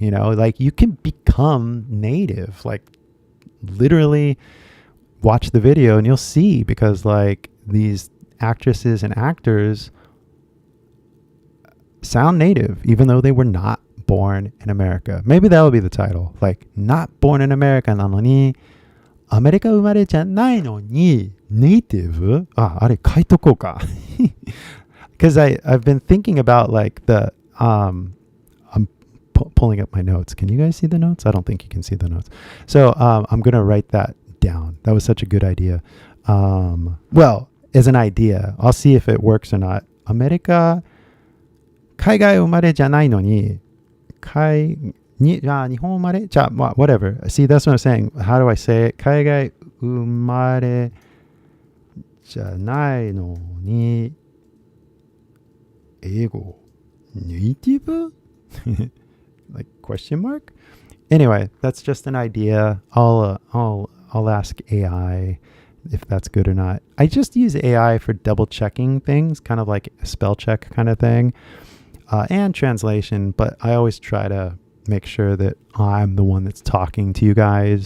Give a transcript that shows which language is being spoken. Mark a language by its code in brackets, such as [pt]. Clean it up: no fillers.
[en] Like you can become native. Like literally watch the video and you'll see, because like these actresses and actors sound native, even though they were not born in America. Maybe that would be the title. Like, not born in America [ja] なのに、アメリカ生まれじゃないのに、 [en] native? [ja] あれ書いとこうか。 [en] Because I've been thinking about like I'm pulling up my notes. Can you guys see the notes? I don't think you can see the notes. So I'm going to write that down. That was such a good idea. Well, as an idea, I'll see if it works or not. [ja] アメリカ海外生まれじゃないのに、日本生まれじゃあ、 [en] whatever. See, that's what I'm saying. How do I say it? [ja] 海外生まれじゃないのに、英語ネイティブ? [en] Like question mark? Anyway, that's just an idea. I'll ask AI if that's good or not. I just use AI for double checking things, kind of like a spell check kind of thing. And translation, but I always try to make sure that I'm the one that's talking to you guys.